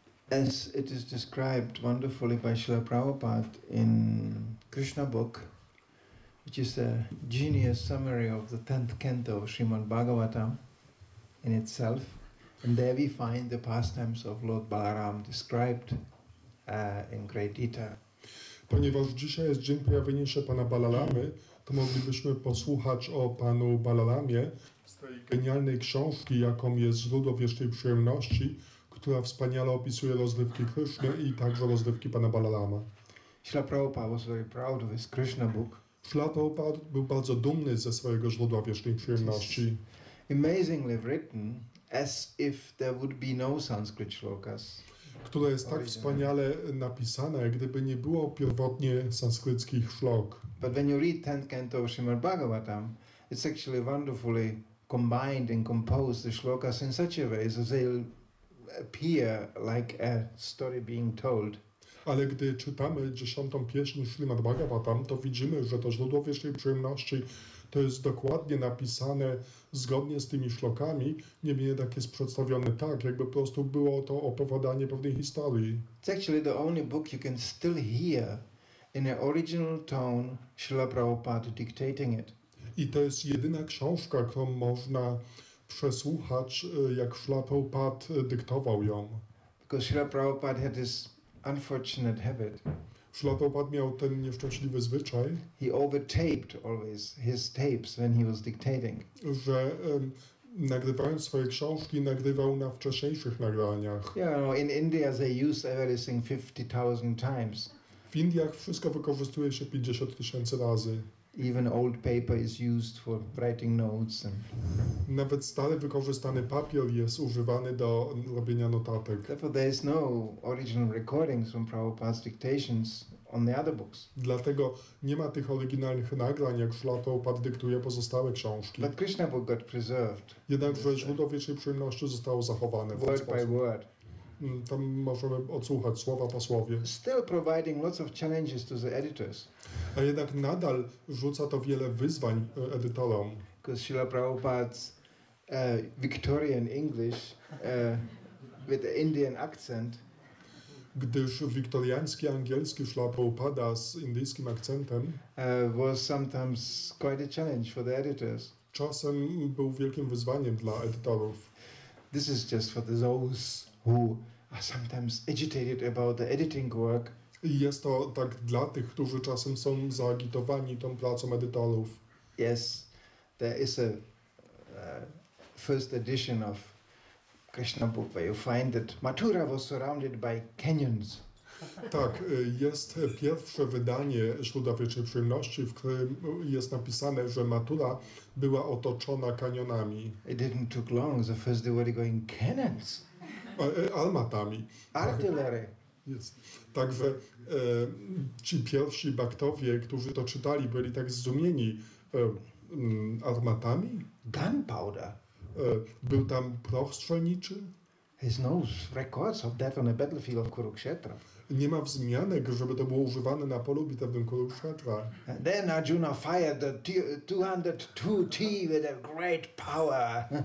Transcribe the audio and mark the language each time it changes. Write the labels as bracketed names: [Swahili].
[English] As it is described wonderfully by Srila Prabhupada in Kryshna book, which is a genius summary of the 10th canto of Srimad Bhagavatam in itself. And there we find the pastimes of Lord Balaram described in great detail. [Polish] Ponieważ dzisiaj jest dzień pojawienia się Pana Balaramy, to moglibyśmy posłuchać o Panu Balaramie z tej genialnej książki, jaką jest Źródło wiecznej przyjemności, która wspaniale opisuje rozrywki Kryszny i także rozrywki Pana Balarama. [English] Srila Prabhupada was very proud of his Krishna book. [Polish] Srila Prabhupada był bardzo dumny ze swojego Źródła wiecznej przyjemności. [English] Amazingly written, as if there would be no Sanskrit shlokas. [Polish] Które jest tak wspaniale napisane, jak gdyby nie było pierwotnie sanskryckich szlok. [English] But when you read 10th canto of Srimad Bhagavatam, it's actually wonderfully combined and composed the shlokas in such a way that they'll appear like a story being told. [Polish] Ale gdy czytamy 10. pieśń Srimad Bhagavatam, to widzimy, że to Źródło wiecznej przyjemności to jest dokładnie napisane zgodnie z tymi szlokami, niemniej jednak jest przedstawione tak, jakby po prostu było to opowiadanie pewnej historii. [English] It's actually the only book you can still hear in an original tone, Srila Prabhupada dictating it. [Polish] I to jest jedyna książka, którą można przesłuchać, jak Srila Prabhupada dyktował ją. [English] Because Srila Prabhupada had this unfortunate habit. [Polish] Srila Prabhupada miał ten nieszczęśliwy zwyczaj, [English] he overtaped always his tapes when he was dictating. [Polish] Że nagrywając swoje książki, nagrywał na wcześniejszych nagraniach. [English] Yeah, in India they use everything 50,000 times. [Polish] W Indiach wszystko wykorzystuje się 50 000 razy. [English] Even old paper is used for writing notes. [Polish] Nawet stale wykorzystany papier jest używany do robienia notatek. [English] Therefore there is no original recordings from Prabhupada's dictations on the other books. [Polish] Dlatego nie ma tych oryginalnych nagrań, jak Srila Prabhupada dyktuje pozostałe książki. [English] But Krishna book got preserved. [Polish] Jednakże Źródło wiecznej przyjemności zostało zachowane. [English] Word by word. [Polish] Tam możemy odsłuchać słowa po słowie. [English] Still providing lots of challenges to the editors. [Polish] A jednak nadal rzuca to wiele wyzwań edytorom. [English] Because Srila Prabhupada's Victorian English with the Indian accent, [Polish] Gdyż wiktoriański angielski Śrila Prabhupada z indyjskim akcentem [English] was sometimes quite a challenge for the editors. [Polish] czasem był wielkim wyzwaniem dla edytorów. [English] This is just for those who are sometimes agitated about the editing work. [Polish] I jest to tak dla tych, którzy czasem są zaagitowani tą pracą edytorów. [English] Yes, there is a first edition of Krishna book where you find that Mathura was surrounded by canyons. [Polish] Tak, jest pierwsze wydanie Źródła Wiecznej Przyjemności, w którym jest napisane, że Mathura była otoczona kanionami. [English] It didn't took long. The first they were going cannons, [Polish] Armatami. [English] artillery. [Polish] Jest. Także ci pierwsi baktowie, którzy to czytali, byli tak zdumieni armatami. [English] Gunpowder. [Polish] Był tam proch strzelniczy. [English] There's no records of that on the battlefield of Kurukshetra. [Polish] Nie ma wzmianek, żeby to było używane na polu bitewnym Kurukshetra. [English] And then Arjuna fired the 202T with a great power.